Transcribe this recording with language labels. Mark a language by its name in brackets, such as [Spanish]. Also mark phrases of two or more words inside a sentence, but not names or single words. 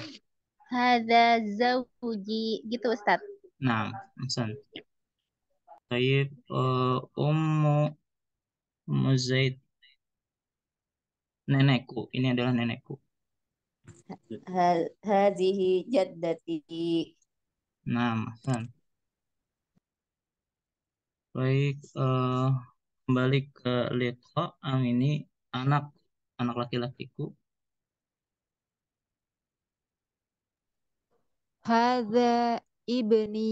[Arabic] Hadza zauji. [Indonesian] Gitu Ustaz. nah, Hasan. Baik. Ummu Zaid. Nenekku. Ini adalah nenekku. [Arabic] Hadhihi jaddati. [Indonesian] Nah, Hasan. Baik, kembali ke liqa. Am ini anak anak laki-lakiku. [Arabic] Hadza ibni.